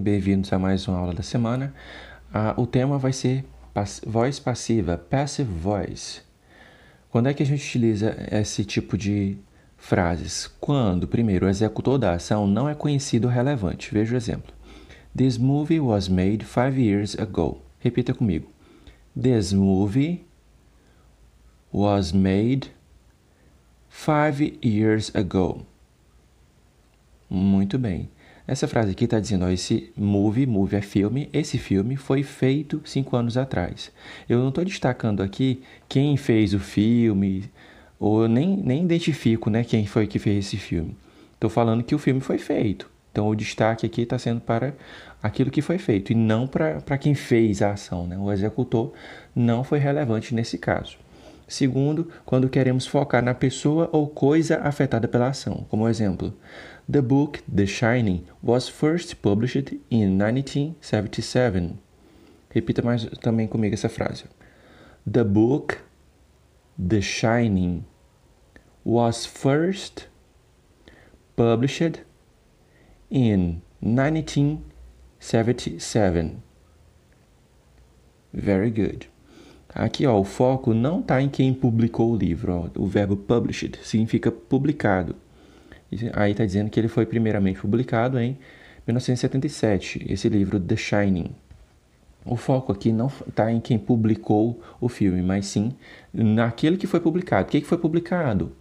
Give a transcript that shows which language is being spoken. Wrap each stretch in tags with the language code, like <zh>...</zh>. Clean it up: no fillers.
<pt>Bem-vindos a mais uma aula da semana. O tema vai ser voz passiva,</pt> <en>passive voice.</en> <pt>Quando é que a gente utiliza esse tipo de frases? Quando, primeiro, o executor da ação não é conhecido ou relevante. Veja o exemplo.</pt> <en>This movie was made 5 years ago.</en> <pt>Repita comigo.</pt> <en>This movie was made 5 years ago.</en> <pt>Muito bem. Essa frase aqui está dizendo, ó, esse movie é filme, esse filme foi feito 5 anos atrás. Eu não estou destacando aqui quem fez o filme, ou eu nem identifico, né, quem foi que fez esse filme. Estou falando que o filme foi feito. Então, o destaque aqui está sendo para aquilo que foi feito, e não para quem fez a ação, né? O executor não foi relevante nesse caso. Segundo, quando queremos focar na pessoa ou coisa afetada pela ação. Como exemplo,</pt> <en>The book The Shining was first published in 1977.</en> <pt>Repita mais também comigo essa frase.</pt> <en>The book The Shining was first published in 1977. Very good.</en> <pt>Aqui, ó, o foco não está em quem publicou o livro. Ó. O verbo published significa publicado. Aí está dizendo que ele foi primeiramente publicado em 1977, esse livro The Shining. O foco aqui não está em quem publicou o filme, mas sim naquele que foi publicado. O que foi publicado?</pt>